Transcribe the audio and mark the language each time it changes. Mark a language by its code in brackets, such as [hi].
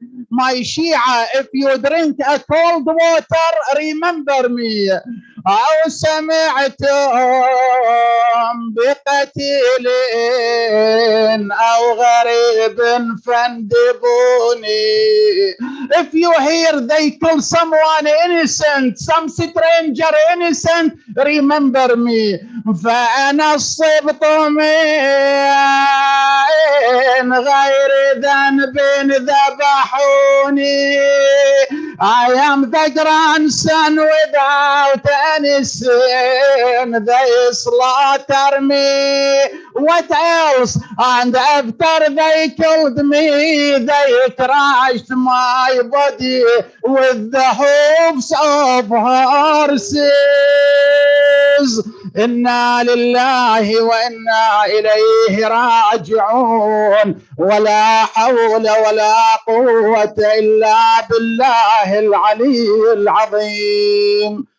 [en] My Shia, if you drink a cold water, remember me. [ar] أو سمعتم بقتيل أو غريب فاندبوني. [en] If you hear they kill someone innocent, some stranger innocent, remember me. [ar] فأنا الصبط من غير ذنب ذبحوني. [en] I am the grandson without any sin. They slaughter me. What else? And after they killed me, they crushed my body with the hoofs of horses. [ar] إنا لله وإنا إليه راجعون ولا حول ولا قوة إلا بالله العلي العظيم.